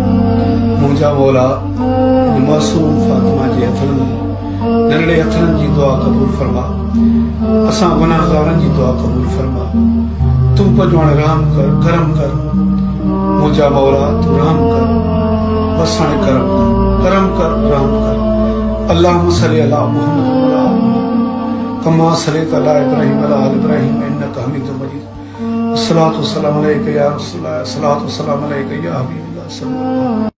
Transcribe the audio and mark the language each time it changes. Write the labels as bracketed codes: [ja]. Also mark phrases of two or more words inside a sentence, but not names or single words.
[sd] मुंहिंजा मौला मासूम फातिमा जे हथनि, नंढड़े हथनि जी दुआ क़बूल फरमा, असां गुनाहगारनि जी दुआ क़बूल फरमा। तूं पंहिंजो हाणे रहम कर, करम कर। मुंहिंजा मौला तूं रहम कर, बसि हाणे करम कर, रहम कर। [ar] اللهم صل على محمد وعلى آل محمد كما صليت على إبراهيم وعلى آل إبراهيم إنك حميد مجيد. الصلاة والسلام عليك يا رسول الله الصلاة والسلام عليك يا حبيب الله.